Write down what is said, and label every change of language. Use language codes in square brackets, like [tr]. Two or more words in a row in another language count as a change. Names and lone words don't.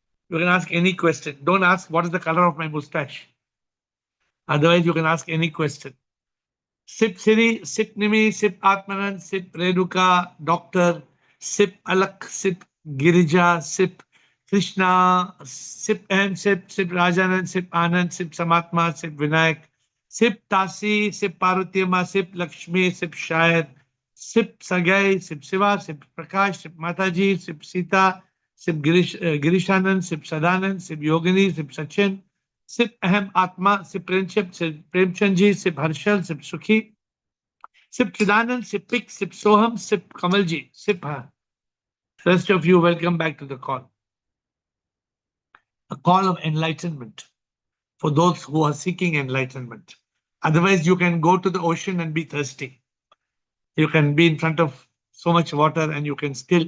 [en] You can ask any question. Don't ask what is the color of my mustache. Otherwise, you can ask any question. Sip Siri, Sip Nimi, Sip Atmanand, Sip Renuka, Doctor, Sip Alak, Sip Girija, Sip Krishna, Sip M, Sip Rajanand, Sip Anand, Sip Samatma, Sip Vinayak, Sip Tasi, Sip Parvatiyama, Sip Lakshmi, Sip Shair, Sip Sagai, Sip Siva, Sip Prakash, Sip Mataji, Sip Sita, Sip Girishanand, Sip Sadanand, Sip Yogini, Sip Sachin, Sip Ahem Atma, Sip Premchand, Sip Premchandji, Sip Harshal, Sip Sukhi, Sip Chidanand, Sip Pik, Sip Soham, Sip Kamalji, Sip Ha. Rest of you, welcome back to the call. A call of enlightenment for those who are seeking enlightenment. Otherwise, you can go to the ocean and be thirsty. You can be in front of so much water and you can still.